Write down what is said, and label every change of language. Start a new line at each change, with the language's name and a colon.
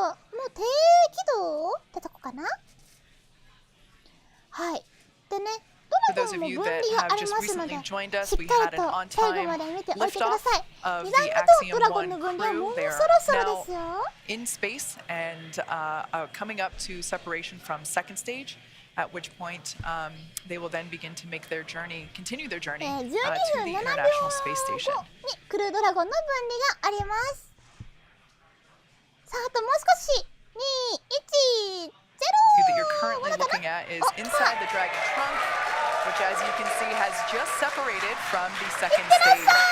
Japanese: もう低軌道ってとこかな。はい。でね、ドラゴンも分離がありますので、しっかりと最後まで見ておいてください。 2段目とドラゴンの分離はもうそろそろですよ。
English: In space and coming up to separation from second stage, at which point they will then begin to make their journey, continue their journey to the
Japanese: 12分7
English: International Space
Japanese: 秒
English: Station.
Japanese: 後にクルードラゴンの分離があります。さあ、あともう少し。2、1、0。
English: The view that you're currently looking at is inside the Dragon trunk, which, as you can see, has just separated from the second stage.